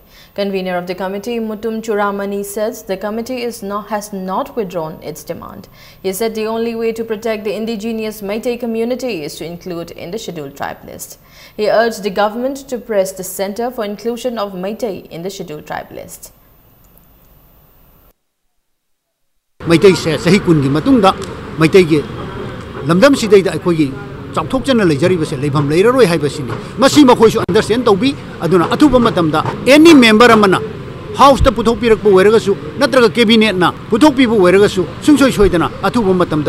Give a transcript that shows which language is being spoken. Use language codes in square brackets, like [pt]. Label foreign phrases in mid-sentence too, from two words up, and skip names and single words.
[en] Convener of the committee, Mutum Churamani, says the committee has not withdrawn its demand. He said the only way to protect the indigenous Meitei community is to include in the Scheduled Tribe list. He urged the government to press the Center for inclusion of Meitei in the Scheduled Tribe list. [mni] Meitei se sahi kun gi matungda Meitei gi lamdam sidai da akhoi chauthok chana leijari base leibam leiraroi haibasini masi makhoi su understand tawbi aduna athuba matamda any member amana house ta puthok pirak bu weraga su natraga cabinet na puthok pi bu weraga su sungsoi soidana athuba matamda